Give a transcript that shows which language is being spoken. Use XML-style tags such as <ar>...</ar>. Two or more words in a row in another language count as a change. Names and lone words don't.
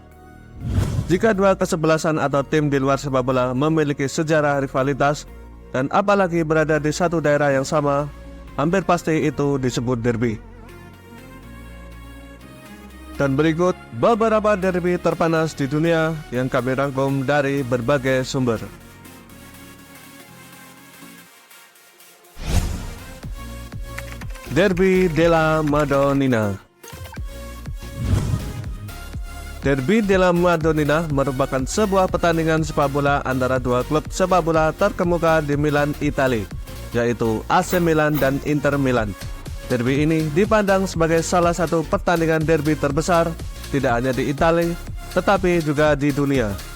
<id>Jika dua kesebelasan atau tim di luar sepak bola memiliki sejarah rivalitas dan apalagi berada di satu daerah yang sama, hampir pasti itu disebut derby. Dan berikut beberapa derby terpanas di dunia yang kami rangkum dari berbagai sumber. Derby della Madonnina. Derby della Madonnina merupakan sebuah pertandingan sepak bola antara dua klub sepak bola terkemuka di Milan, Italia, yaitu AC Milan dan Inter Milan. Derby ini dipandang sebagai salah satu pertandingan derby terbesar tidak hanya di Italia, tetapi juga di dunia.</id>